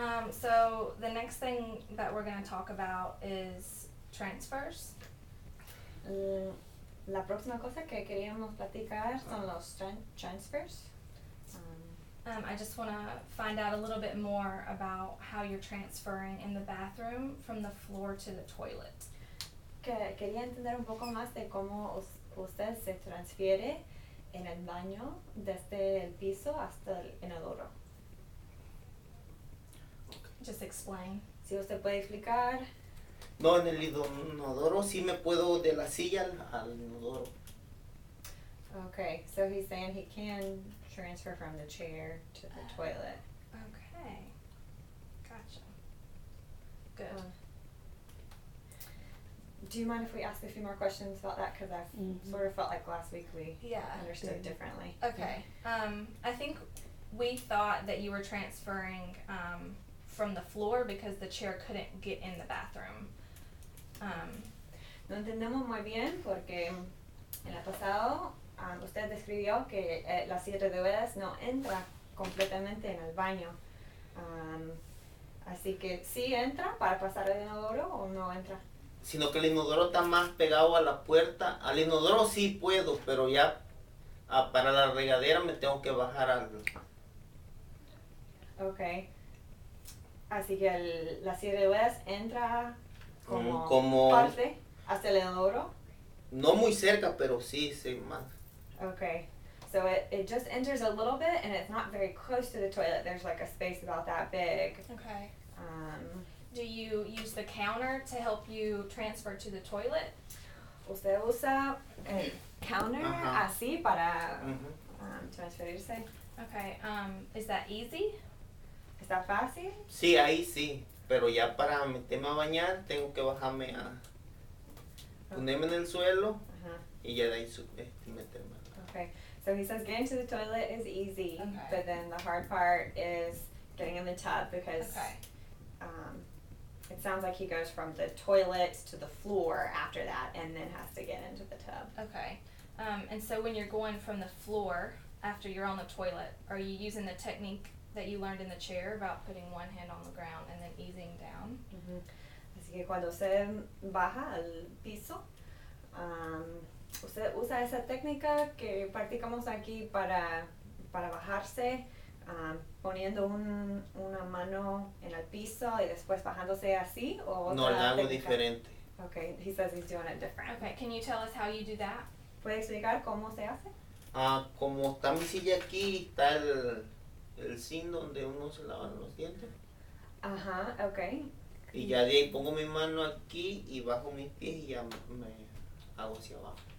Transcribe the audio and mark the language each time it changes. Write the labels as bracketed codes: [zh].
[en] So the next thing that we're going to talk about is transfers. [es] La próxima cosa que queríamos platicar son los transfers. [en] I just want to find out a little bit more about how you're transferring in the bathroom from the floor to the toilet. [es] Quería entender un poco más de cómo usted se transfiere en el baño desde el piso hasta el inodoro. [en] Just explain. [es] Si usted puede explicar. No, en el inodoro sí me puedo de la silla al inodoro. [en] Okay, so he's saying he can transfer from the chair to the toilet. Okay. Gotcha. Good. Do you mind if we ask a few more questions about that? Because I've sort of felt like last week we Yeah. understood differently. Okay. I think we thought that you were transferring from the floor because the chair couldn't get in the bathroom. [es] No entendemos muy bien porque en el pasado usted describió que la silla de ruedas no entra completamente en el baño. Así que sí entra para pasar el inodoro o no entra. Sino que el inodoro está más pegado a la puerta. Al inodoro sí puedo, pero ya para la regadera me tengo que bajar al... [en] Okay. [es] Así que la silla de ruedas entra como como- parte hasta el inodoro. No muy cerca, pero sí, sí, más. [en] Okay. So it just enters a little bit and it's not very close to the toilet. There's like a space about that big. Okay. Um, Do you use the counter to help you transfer to the toilet? [es] Usted usa el counter Ajá. así para Ujú. transferirse. [en] Okay. Is that easy? [es] ¿Está fácil? Sí, ahí sí. Pero ya para meterme a bañar tengo que bajarme a... ponerme en el suelo Ajá. y ya de ahí meterme. [en] Okay. So he says getting to the toilet is easy, Okay. but then the hard part is getting in the tub because Okay. it sounds like he goes from the toilet to the floor after that and then has to get into the tub. Okay. And so when you're going from the floor after you're on the toilet, are you using the technique that you learned in the chair about putting one hand on the ground and then easing down? [es] Ujú. Así que cuando usted baja al piso, usted usa esa técnica que practicamos aquí para bajarse, poniendo una mano en el piso y después bajándose así, o No, otra la hago técnica? diferente. [en] Okay, he says he's doing it different. Okay. Can you tell us how you do that? [es] ¿Puede explicar cómo se hace? Como está mi silla aquí, está el zinc donde uno se lava los dientes. Ajá, okay. Y ya de ahí pongo mi mano aquí y bajo mis pies y ya me hago hacia abajo.